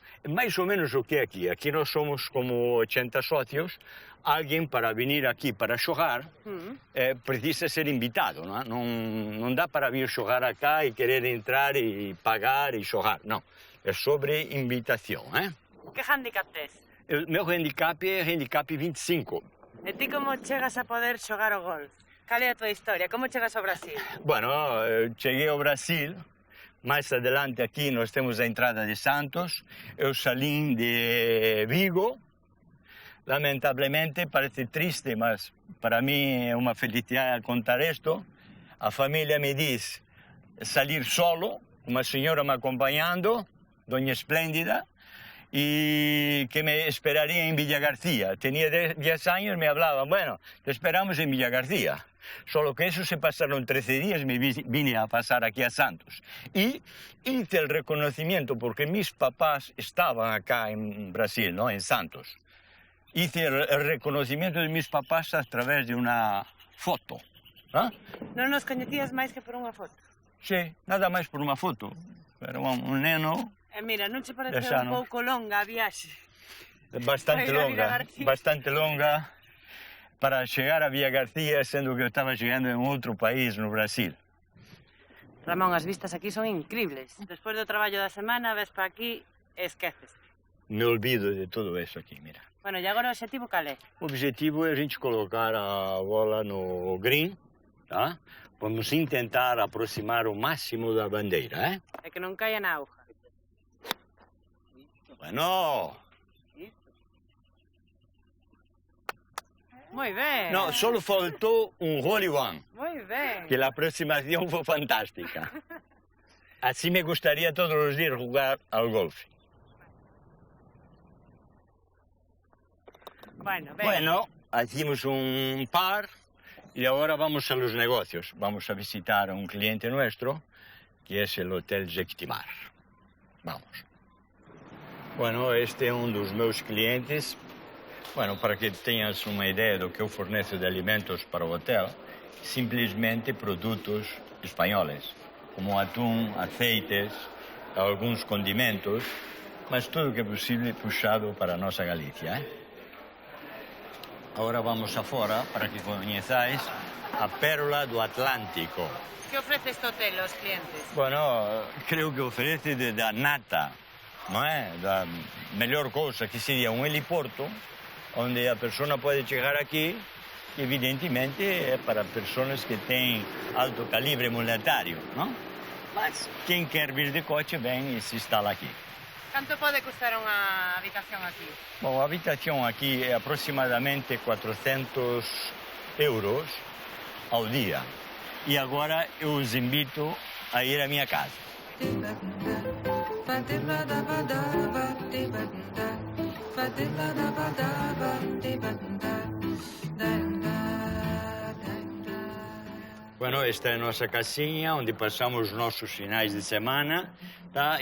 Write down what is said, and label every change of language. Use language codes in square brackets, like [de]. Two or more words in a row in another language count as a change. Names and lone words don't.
[pt] Mais ou menos o que é aqui. Aqui nós somos como 80 sócios. Alguém para vir aqui para jogar precisa ser invitado, não é? Não dá para vir jogar acá e querer entrar e pagar e jogar. Não. É sobre invitação, hein? [gl] Que handicap tes? [pt] O meu handicap é handicap 25. [gl] E ti como chegas a poder xogar o golf? Cal é a tua historia? Como chegas ao Brasil? [pt] Bueno, eu cheguei ao Brasil. Mais adelante aqui nós temos a entrada de Santos. Eu saí de Vigo. Lamentavelmente, parece triste, mas para mim é uma felicidade contar isto. A família me diz sair solo, uma senhora me acompanhando, Dona Esplêndida, [es] y que me esperaría en Villa García. Tenía 10 años, me hablaban, bueno, te esperamos en Villa García. Solo que eso se pasaron 13 días, me vine a pasar aquí a Santos. Y hice el reconocimiento, porque mis papás estaban acá en Brasil, ¿no? En Santos. Hice el reconocimiento de mis papás a través de una foto. ¿Ah? [gl] Non nos coñecías máis que por unha foto? Sí, nada máis por unha foto. Pero un neno... mira, non che parece un pouco longa a viaxe? [pt] Bastante longa para chegar a Villa García, sendo que eu estaba chegando en outro país, no Brasil. [gl] Ramón, as vistas aquí son increíbles. Despois do traballo da semana, ves para aquí e esqueces. [es] Me olvido [pt] de todo isso aqui, mira. [gl] Bueno, e agora o objetivo cal é? [pt] O objetivo é a gente colocar a bola no green, tá? Vamos tentar aproximar o máximo da bandeira, [gl] É que non caia na auga. [es] Bueno. Muy bien. No, solo faltó un [en] hole in one, [es] Muy bien. que la aproximación fue fantástica. Así me gustaría todos los días jugar al golf. Bueno, venga. Bueno, hicimos un par y ahora vamos a los negocios. Vamos a visitar a un cliente nuestro, que es el Hotel Jequitimar. [pt] Vamos. Bueno, este é um dos meus clientes. Bueno, para que tenhas uma ideia do que eu forneço de alimentos para o hotel, simplesmente produtos espanhóis, como atum, aceites, alguns condimentos, mas tudo que é possível puxado para a nossa Galícia. Agora vamos afora para que conheçais a pérola do Atlântico. [es] ¿Qué ofrece este hotel a los clientes? Bueno, creo que [pt] oferece da nata, não é? Da melhor coisa, que seria um heliporto, onde a pessoa pode chegar aqui, que evidentemente é para pessoas que têm alto calibre monetário, não? Mas quem quer vir de coche vem e se instala aqui. [es] ¿Cuánto puede costar una habitación aquí? [pt] Bom, a habitação aqui é aproximadamente 400 euros ao dia. E agora eu os invito a ir à minha casa. Bueno, esta é a nossa casinha, onde passamos nossos finais de semana, tá?